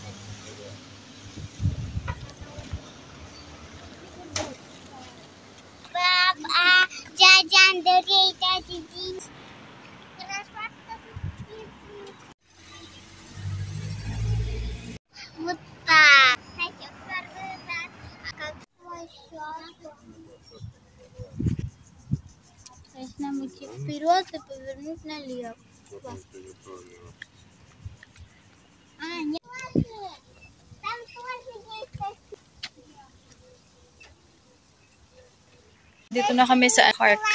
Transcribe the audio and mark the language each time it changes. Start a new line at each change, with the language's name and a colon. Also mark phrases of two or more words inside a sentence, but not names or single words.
Indonesian: Baba, jajan dari tadi. Buta.
Russian: Нужно идти вперед и повернуть налево. А, нет. Там тоже есть.
Filipino: Dito na kami sa park.